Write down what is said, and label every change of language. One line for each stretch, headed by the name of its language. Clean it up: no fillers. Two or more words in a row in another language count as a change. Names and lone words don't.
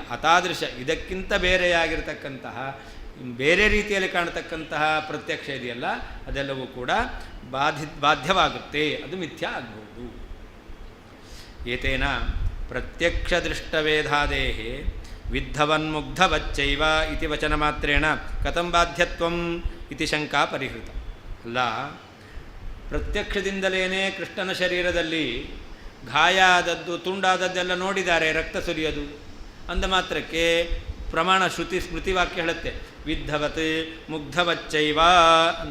Kannada: ಅತಾದೃಶ, ಇದಕ್ಕಿಂತ ಬೇರೆಯಾಗಿರ್ತಕ್ಕಂತಹ ಬೇರೆ ರೀತಿಯಲ್ಲಿ ಕಾಣತಕ್ಕಂತಹ ಪ್ರತ್ಯಕ್ಷ ಇದೆಯಲ್ಲ ಅದೆಲ್ಲವೂ ಕೂಡ ಬಾಧ್ಯವಾಗುತ್ತೆ, ಅದು ಮಿಥ್ಯ ಆಗ್ಬೋದು.
Sanskrit: ಏತೇನ ಪ್ರತ್ಯಕ್ಷ ದೃಷ್ಟವೇಧಾದೇಹ ವಿದ್ಧವನ್ಮುಗ್ಧವಚ್ಚೈವ ಇತಿ ವಚನ ಮಾತ್ರೇಣ ಕಥಂ ಬಾಧ್ಯತ್ವಂ ಇತಿ ಶಂಕಾ ಪರಿಹೃತ.
Kannada: ಅಲ್ಲ, ಪ್ರತ್ಯಕ್ಷದಿಂದಲೇ ಕೃಷ್ಣನ ಶರೀರದಲ್ಲಿ ಗಾಯ ಆದದ್ದು, ತುಂಡಾದದ್ದೆಲ್ಲ ನೋಡಿದ್ದಾರೆ, ರಕ್ತ ಸುರಿಯೋದು ಅಂದ ಮಾತ್ರಕ್ಕೆ ಪ್ರಮಾಣ ಶ್ರುತಿ ಸ್ಮೃತಿ ವಾಕ್ಯ ಹೇಳುತ್ತೆ
Sanskrit: ವಿದ್ಧವತ್ ಮುಗ್ಧವಚ್ಚೈವ
Kannada: ಅಂತ.